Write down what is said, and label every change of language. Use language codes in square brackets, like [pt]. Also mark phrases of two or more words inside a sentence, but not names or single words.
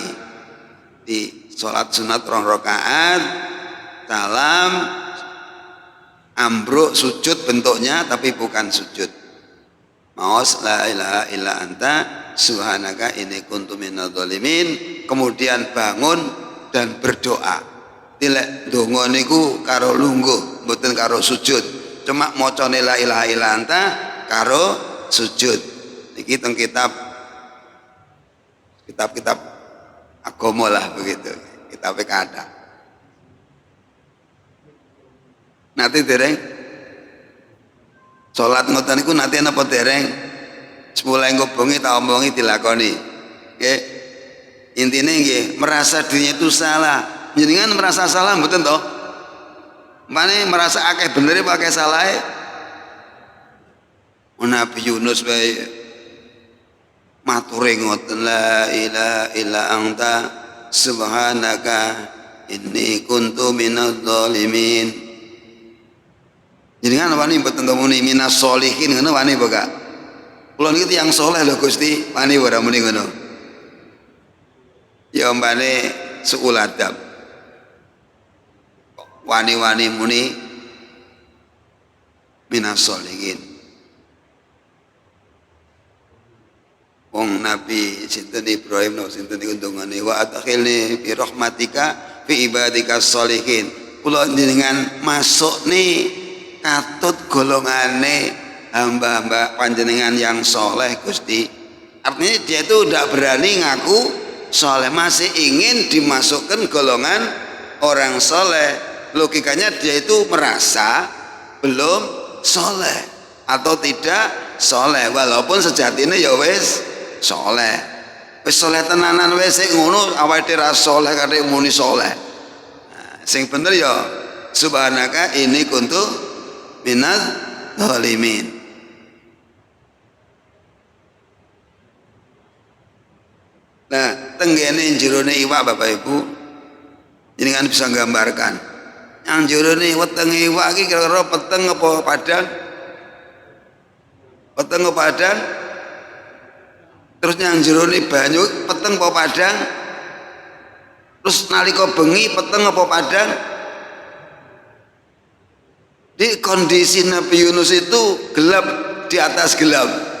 [id] Di sholat sunat 2 rakaat, salam, ambruk sujud bentuknya tapi bukan sujud. [ar] Maos لا إله إلا أنت سبحانك إني كنت من الظالمين, [id] kemudian bangun dan berdoa. [jv] Tilek donga niku karo lungguh, mboten karo sujud. Cuma macane [ar] لا إله إلا أنت [jv] karo sujud. Niki teng kitab agama lah begitu. kitabe kathah. Nate dereng salat ngoten niku nate napa dereng? Sepuleh engko bengi tak omongi dilakoni. Nggih. Intine nggih [id] merasa dirinya itu salah. [jv] Jenengan merasa salah mboten toh? Mane merasa akeh benere apa akeh salahe? Nabi Yunus wae mature ngoten [ar] لا إله إلا أنت سبحانك إني كنت من الظالمين. [jv] Jenengan wani mboten muni [ar] من الصالحين [jv] ngono wani apa gak? Kula niki tiyang saleh lho Gusti, wani ora muni ngono. Ya mbane [ar] سوء الأدب. [jv] Wani-wani muni [ar] من الصالحين. [jv] Wong Nabi sinten Ibrahim no sinten niku ndongane [ar] وأدخلني برحمتك في عبادك الصالحين. [jv] Kula jenengan masuk nih katut golongane hamba-hamba panjenengan yang soleh Gusti. [id] Artinya dia itu tidak berani ngaku soleh, masih ingin dimasukkan golongan orang soleh. Logikanya dia itu merasa belum soleh atau tidak soleh, walaupun sejatinya [jv] ya wis soleh. Wis soleh tenanan wis sing ngono awake dhewe ra soleh kate muni soleh. Nah, sing bener ya [ar] سبحانك إني كنت من الظالمين. [jv] Nah, tenggene jerone iwak Bapak Ibu, jenengan bisa gambarkan. Yang jerone wetenge iwak iki kira-kira peteng apa padang? Peteng apa padang? Terus yang jerone banyu peteng apa padang? Terus nalika bengi peteng apa padang? [id] Di kondisi Nabi Yunus itu gelap di atas gelap.